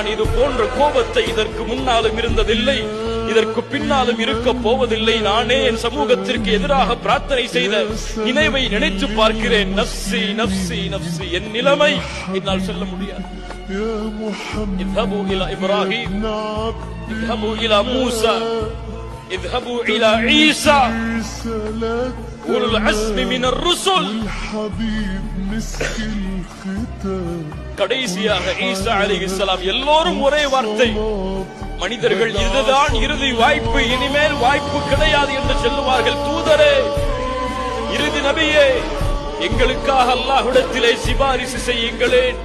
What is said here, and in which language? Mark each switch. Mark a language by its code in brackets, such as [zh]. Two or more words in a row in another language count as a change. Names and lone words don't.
[ta] இது போன்ற கோபத்தை இதற்கு முன்னாலும் இருந்ததில்லை, இதற்கு பின்னாலும் இருக்க போவதில்லை. நானே என் சமூகத்திற்கு எதிராக பிரார்த்தனை செய்த நினைவை நினைத்து பார்க்கிறேன். [ar] نفسي نفسي نفسي. [ta] என் நிலைமை என்னால் சொல்ல முடியாது. [ar] اذهبوا إلى إبراهيم، اذهبوا إلى موسى, اذهبوا الى عيسى اولو العزم من الرسل. [ta] கடைசியாக ஈசா அலைஹிஸ்ஸலாம். எல்லோரும் ஒரே வார்த்தை, மனிதர்கள் இதுதான் இறுதி வாய்ப்பு, இனிமேல் வாய்ப்பு கிடையாது என்று சொல்லுவார்கள். தூதரே, இறுதி நபியே, எங்களுக்காக அல்லாஹ்விடத்திலே சிபாரிசு செய்யுங்களேன்.